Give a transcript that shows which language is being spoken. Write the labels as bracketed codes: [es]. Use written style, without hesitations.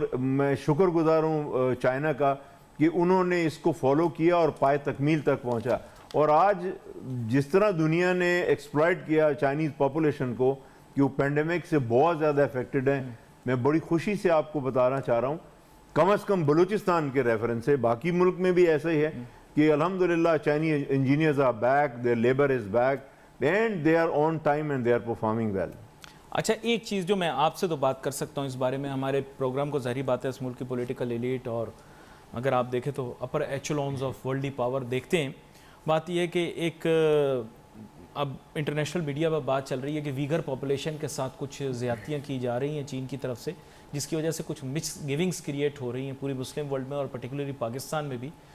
[ur] اور میں شکر گزار ہوں چائنا کا کہ انہوں نے اس کو فالو کیا اور پائے تکمیل تک پہنچا. اور آج جس طرح دنیا نے ایکسپلائٹ کیا چائنیز پاپولیشن کو کہ وہ پینڈیمک سے بہت زیادہ افیکٹڈ ہیں، میں بڑی خوشی سے آپ کو بتانا چاہ رہا ہوں، کم از کم بلوچستان کے ریفرنس سے. باقی ملک میں بھی ایسا ہی ہے کہ الحمدللہ [en] Chinese engineers are back, their labor is back and they are on time and they are performing well. [ur] اچھا، ایک چیز جو میں آپ سے تو بات کر سکتا ہوں اس بارے میں، ہمارے پروگرام کو ظاہری بات ہے اس ملک کی پولیٹیکل ایلیٹ اور اگر آپ دیکھیں تو اپر ایچلونز آف ورلڈی پاور دیکھتے ہیں. بات یہ ہے کہ ایک اب انٹرنیشنل میڈیا پر بات چل رہی ہے کہ ویگر پاپولیشن کے ساتھ کچھ زیادتیاں کی جا رہی ہیں چین کی طرف سے، جس کی وجہ سے کچھ مکس گیونگز کریٹ ہو رہی ہیں پوری مسلم ورلڈ میں اور پرٹیکولرلی پاکستان میں بھی.